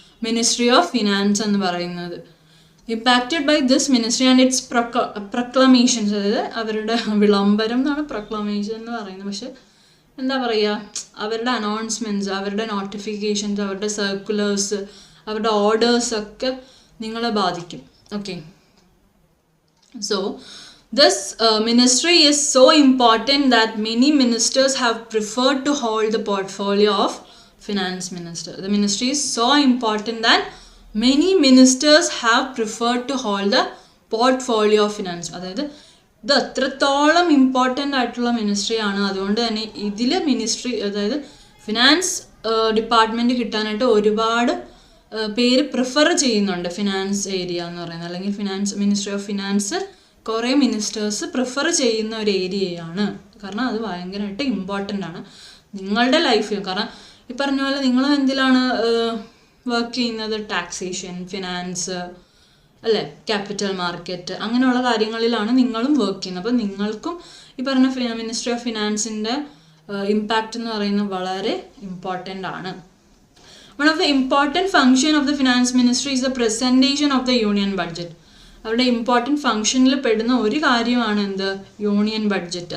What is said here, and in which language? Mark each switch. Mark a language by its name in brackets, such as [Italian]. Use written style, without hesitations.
[Malayalam] Ministry of finance എന്ന് പറയുന്നത്. [English] impacted by this ministry and its proclamations, [Malayalam] അതായത് അവരുടെ വിളംബരം എന്നാണ് പ്രൊക്ലമേഷൻ എന്ന് പറയുന്നത്. പക്ഷെ എന്താ പറയുക, അവരുടെ അനൗൺസ്മെൻറ്റ്സ്, അവരുടെ നോട്ടിഫിക്കേഷൻസ്, അവരുടെ സർക്കുലേഴ്സ്, അവരുടെ ഓർഡേഴ്സൊക്കെ നിങ്ങളെ ബാധിക്കും. [English] Okay, so this ministry is so important that many ministers have preferred to hold the portfolio of finance minister. The ministry is so important that many ministers have preferred to hold the portfolio of finance. [Malayalam] അതായത് ഇത് അത്രത്തോളം important ആയിട്ടുള്ള ministry ആണ്. അതുകൊണ്ട് തന്നെ ഇതിൽ ministry, അതായത് finance department കിട്ടാനായിട്ട് ഒരുപാട് പേര് പ്രിഫർ ചെയ്യുന്നുണ്ട് ഫിനാൻസ് ഏരിയ എന്ന് പറയുന്നത്. അല്ലെങ്കിൽ മിനിസ്ട്രി ഓഫ് ഫിനാൻസ് കുറേ മിനിസ്റ്റേഴ്സ് പ്രിഫർ ചെയ്യുന്ന ഒരു ഏരിയയാണ്. കാരണം അത് ഭയങ്കരമായിട്ട് ഇമ്പോർട്ടൻ്റ് ആണ് നിങ്ങളുടെ ലൈഫിൽ. കാരണം ഈ പറഞ്ഞ പോലെ നിങ്ങൾ എന്തിലാണ് വർക്ക് ചെയ്യുന്നത്? ടാക്സേഷൻ, ഫിനാൻസ്, അല്ലേ, ക്യാപിറ്റൽ മാർക്കറ്റ്, അങ്ങനെയുള്ള കാര്യങ്ങളിലാണ് നിങ്ങളും വർക്ക് ചെയ്യുന്നത്. അപ്പോൾ നിങ്ങൾക്കും ഈ പറഞ്ഞ മിനിസ്ട്രി ഓഫ് ഫിനാൻസിൻ്റെ ഇമ്പാക്റ്റ് എന്ന് പറയുന്നത് വളരെ ഇമ്പോർട്ടൻ്റ് ആണ്. [English] One of the important function of the finance ministry is the presentation of the union budget. [Malayalam] അവരുടെ ഇമ്പോർട്ടൻറ്റ് ഫങ്ഷനിൽ പെടുന്ന ഒരു കാര്യമാണ് എന്ത്? Union budget.